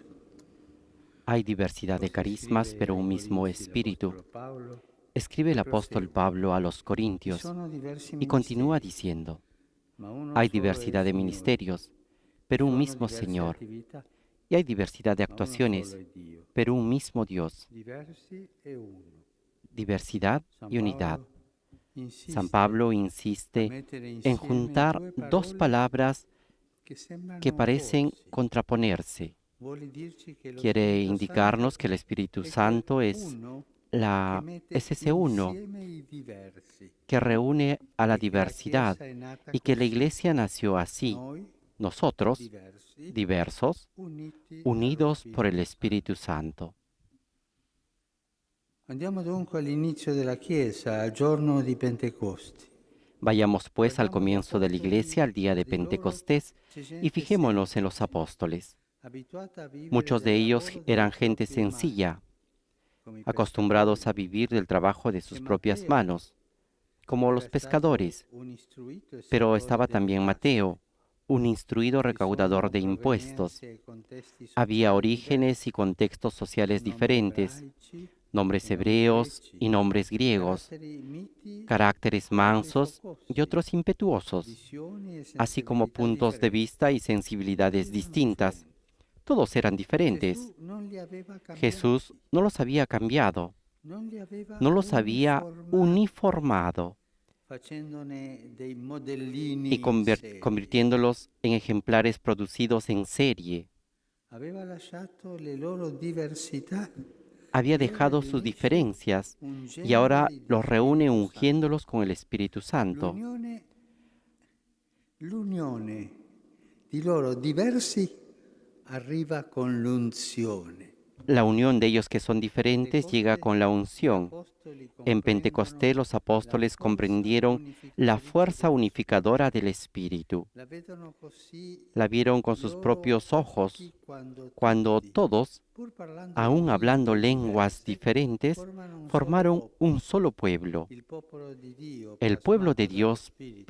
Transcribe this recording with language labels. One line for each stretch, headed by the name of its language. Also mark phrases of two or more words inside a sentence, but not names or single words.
Spanish: Hay diversidad de
Italian: Così
Spanish: carismas,
Italian: scrive
Spanish: pero
Italian: ai
Spanish: un mismo
Italian: Corinzi
Spanish: Espíritu.
Italian: l'Apostolo Paolo
Spanish: Escribe el
Italian: e
Spanish: apóstol
Italian: prosegue.
Spanish: Pablo a los
Italian: Vi
Spanish: Corintios
Italian: sono diversi
Spanish: y continúa
Italian: ministeri,
Spanish: diciendo,
Italian: ma uno
Spanish: hay
Italian: solo è il
Spanish: diversidad de
Italian: Signore.
Spanish: ministerios,
Italian: Vi
Spanish: pero un
Italian: sono
Spanish: mismo
Italian: diverse
Spanish: Señor,
Italian: attività,
Spanish: y hay diversidad de
Italian: ma uno solo
Spanish: actuaciones,
Italian: è Dio.
Spanish: pero un mismo Dios,
Italian: Diversi e uno.
Spanish: diversidad
Italian: San
Spanish: y unidad.
Italian: Paolo
Spanish: San
Italian: insiste
Spanish: Pablo
Italian: a
Spanish: insiste
Italian: mettere
Spanish: en
Italian: insieme
Spanish: juntar
Italian: due
Spanish: dos
Italian: parole
Spanish: palabras
Italian: che sembrano
Spanish: que parecen
Italian: opporsi.
Spanish: contraponerse.
Italian: Vuole dirci che lo
Spanish: Quiere
Italian: Spirito Santo
Spanish: indicarnos que el Espíritu
Italian: è quel
Spanish: Santo
Italian: uno che
Spanish: es
Italian: mette
Spanish: ese uno
Italian: insieme i diversi
Spanish: que reúne a la
Italian: e che la
Spanish: diversidad
Italian: Chiesa è nata
Spanish: y que la
Italian: così.
Spanish: Iglesia nació así,
Italian: Noi,
Spanish: nosotros,
Italian: diversi,
Spanish: diversos,
Italian: uniti dallo
Spanish: unidos por el
Italian: Spirito
Spanish: Espíritu
Italian: Santo.
Spanish: Santo.
Italian: Andiamo dunque all'inizio della Chiesa, al giorno di Pentecoste.
Spanish: Vayamos pues al
Italian: Guardiamo gli
Spanish: comienzo de la Iglesia,
Italian: apostoli,
Spanish: al día de
Italian: di loro
Spanish: Pentecostés,
Italian: c'è
Spanish: y
Italian: gente
Spanish: fijémonos en los
Italian: semplice,
Spanish: apóstoles.
Italian: abituata a vivere
Spanish: Muchos de
Italian: del
Spanish: ellos
Italian: lavoro delle
Spanish: eran gente
Italian: proprie mani,
Spanish: sencilla,
Italian: come i
Spanish: acostumbrados a
Italian: pescatori.
Spanish: vivir del trabajo de
Italian: E
Spanish: sus propias
Italian: Matteo
Spanish: manos, como
Italian: era
Spanish: los
Italian: stato
Spanish: pescadores,
Italian: un istruito
Spanish: pero
Italian: esattore
Spanish: estaba
Italian: delle
Spanish: también
Italian: tasse.
Spanish: Mateo, un instruido
Italian: Ci
Spanish: recaudador
Italian: sono
Spanish: de impuestos.
Italian: provenienze e contesti
Spanish: Había
Italian: sociali
Spanish: orígenes y
Italian: diversi,
Spanish: contextos sociales
Italian: nomi
Spanish: diferentes,
Italian: ebraici
Spanish: nombres
Italian: e nomi
Spanish: hebreos
Italian: greci,
Spanish: y nombres griegos,
Italian: caratteri miti
Spanish: caracteres
Italian: e altri
Spanish: mansos y
Italian: focosi,
Spanish: otros impetuosos,
Italian: visioni e
Spanish: así como
Italian: sensibilità
Spanish: puntos de
Italian: differenti.
Spanish: vista y
Italian: Tutti
Spanish: sensibilidades
Italian: erano
Spanish: distintas.
Italian: differenti.
Spanish: Todos eran diferentes.
Italian: Gesù non li aveva
Spanish: Jesús
Italian: cambiati,
Spanish: no los había cambiado,
Italian: non li aveva
Spanish: no los había
Italian: uniformati,
Spanish: uniformado
Italian: facendone dei
Spanish: y
Italian: modellini in serie.
Spanish: convirtiéndolos en ejemplares producidos en serie.
Italian: Aveva lasciato le loro diversità
Spanish: Había
Italian: e ora
Spanish: dejado
Italian: li
Spanish: sus
Italian: unisce
Spanish: diferencias y ahora
Italian: ungendoli di
Spanish: los reúne
Italian: Spirito Santo.
Spanish: ungiéndolos con el Espíritu Santo.
Italian: L'unione di loro diversi arriva con l'unzione.
Spanish: La unión de ellos que son diferentes llega
Italian: Pentecoste
Spanish: con la
Italian: gli
Spanish: unción.
Italian: apostoli
Spanish: En
Italian: comprendono
Spanish: Pentecostés los
Italian: la
Spanish: apóstoles
Italian: forza
Spanish: comprendieron la
Italian: unificatrice
Spanish: fuerza
Italian: dello Spirito.
Spanish: unificadora del Espíritu.
Italian: La vedono così
Spanish: La vieron con
Italian: i
Spanish: sus
Italian: loro
Spanish: propios
Italian: occhi
Spanish: ojos
Italian: quando
Spanish: cuando
Italian: tutti,
Spanish: todos,
Italian: pur parlando
Spanish: aun hablando
Italian: lingue
Spanish: lenguas
Italian: diverse,
Spanish: diferentes,
Italian: formano un solo
Spanish: formaron un
Italian: popolo,
Spanish: solo pueblo,
Italian: il popolo di Dio
Spanish: el pueblo de
Italian: plasmato dallo
Spanish: Dios
Italian: Spirito,